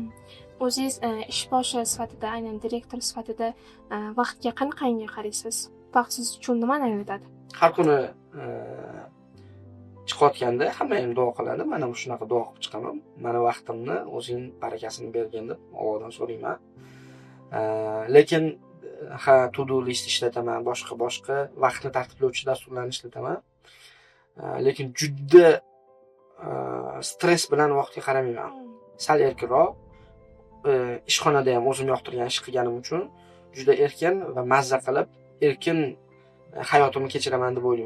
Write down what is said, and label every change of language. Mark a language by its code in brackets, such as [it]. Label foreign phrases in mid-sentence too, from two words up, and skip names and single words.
[uz] O'zingiz ishboshi sifatida, aynan direktor sifatida vaqtga qanaqangi qaraysiz? Vaqt siz uchun nimani anglatadi? Har kuni chiqayotganda hamma ham duo qiladi. Mana shunaqa duo qilib chiqaman. Mana vaqtimni o'zing barakasini bergin deb Allohdan so'rayman. Lekin [en] to-do list [uz] ishlataman, boshqa vaqtni tartiblovchi dasturlarni ishlataman. Lekin juda stress bilan vaqtga qaramayman. Sal erkinroq ishxonada ham o'zim yoqtirgan ish qilganim uchun juda erkin va mazza qilib erkin hayotimni kechiraman deb o'ylayman.